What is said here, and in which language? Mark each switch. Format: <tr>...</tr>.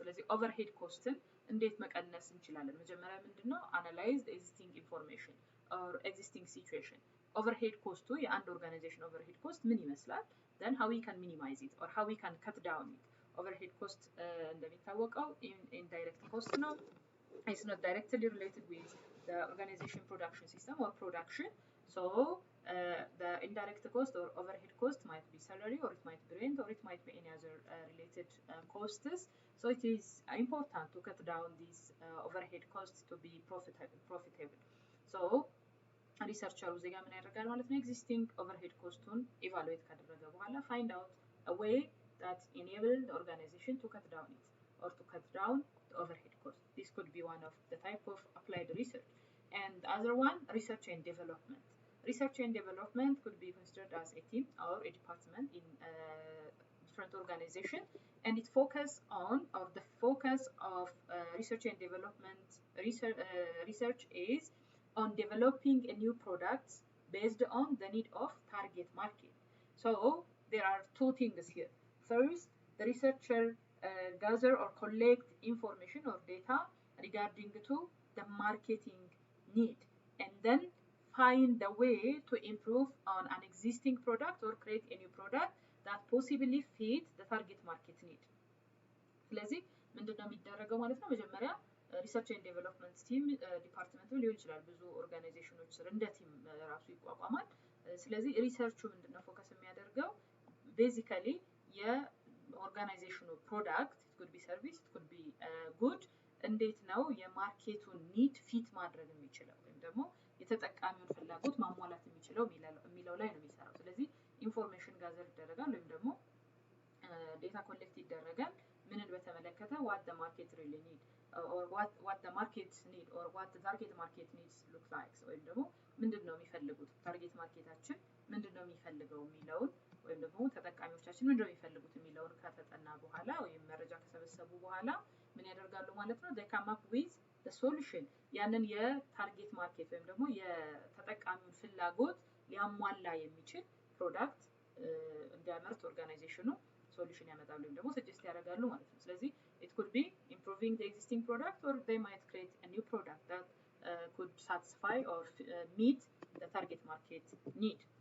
<am>ስለዚህ overhead costን እንዴት መቀነስ እንችላለን? መጀመሪያ ምንድነው</am> <en>analyze the existing information or existing situation.</en> <am>overhead cost የአንድ organization overhead cost ምን ይመስላል?</am> <en>then how we can minimize it or how we can cut down it.</en> <am>overhead cost እንደሚታወቀው indirect cost ነው.</am> <en>It's not directly related with the organization production system or production. So the indirect cost or overhead cost might be salary, or it might be rent, or it might be any other related costs. So it is important to cut down these overhead costs to be profitable.</en> <am>So researcher እዚህ ጋር ምን ያደርጋል ማለት ነው? existing overhead cost-ን evaluate ካደረገ በኋላ</am> <en>find out a way that enable the organization to cut down it or to cut down the overhead cost. This could be one of the type of applied research. And the other one, research and development. Research and development could be considered as a team or a department in different organization, and it focus on, or the focus of research and development research is on developing a new product based on the need of target market. So there are two things here. First, the researcher gather or collect information or data regarding to the marketing need, and then find a way to improve on an existing product or create a new product that possibly fit the target market need.</en> <am>ስለዚህ ምንድነው የሚደረገው ማለት ነው? መጀመሪያ ሪሰርች ኤንድ ዴቨሎፕመንት ቲም ዲፓርትመንት ሊሆን ይችላል። ብዙ ኦርጋናይዜሽኖች ስር እንደ ቲም ራሱ ይቋቋማል። ስለዚህ ሪሰርቹ ምንድነው ፎከስ የሚያደርገው ቤዚካሊ የኦርጋናይዜሽኑ ፕሮዳክት</am> <en>it could be service it could be good</en> <am>እንዴት ነው የማርኬቱን ኒድ ፊት ማድረግ የሚችለው ወይም ደግሞ የተጠቃሚውን ፍላጎት ማሟላት የሚችለው የሚለው ላይ ነው የሚሰራው። ስለዚህ ኢንፎርሜሽን ጋዘር ይደረጋል ወይም ደግሞ ዴታ ኮሌክት ይደረጋል። ምንን በተመለከተ</am> <en>what the market really need or what the market need or what the target market needs look like</en> <am>ወይም ደግሞ ምንድነው የሚፈልጉት ታርጌት ማርኬታችን ምንድነው የሚፈልገው የሚለውን ወይም ደግሞ ተጠቃሚዎቻችን ምንድነው የሚፈልጉት የሚለውን ከተጠና በኋላ ወይም መረጃ ከሰበሰቡ በኋላ ምን ያደርጋሉ ማለት ነው?</am> <en>they come up with the solution</en> <am>ያንን የታርጌት ማርኬት ወይም ደግሞ የተጠቃሚውን ፍላጎት ሊያሟላ የሚችል ፕሮዳክት እንዲያመርት ኦርጋናይዜሽኑ ሶሉሽን ያመጣሉ ወይም ደግሞ ሰጀስት ያደርጋሉ ማለት ነው። ስለዚህ</am> <en>it could be improving the existing product or they might create a new product that could satisfy or meet the target market need.</en>